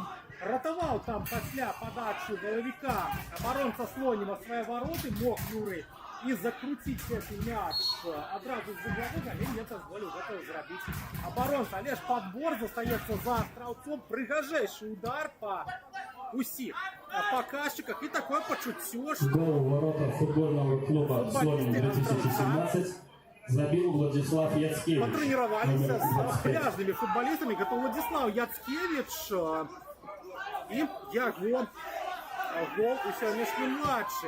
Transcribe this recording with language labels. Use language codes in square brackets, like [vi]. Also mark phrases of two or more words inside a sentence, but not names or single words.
[be] Ратаваў там пасля падачы Балавіка абаронца Слоніма свае вароты, мог Юрый і закруціць гэты мяч адразу з вуглавога, але не дазволіў гэта зрабіць абаронца. Але ж падбор застаецца за астраўцом. Прыгажэйшы удар па усіх паказчыках, і такое пачуццё, што [ru] Гол в воротах футбольного клуба «Слоним» 2017 забил Владислав Яцкевич. [be] патрэніраваліся з пляжнымі футбалістамі. Гэта Владислав Яцкевич і яго гол у сённяшнім матчы.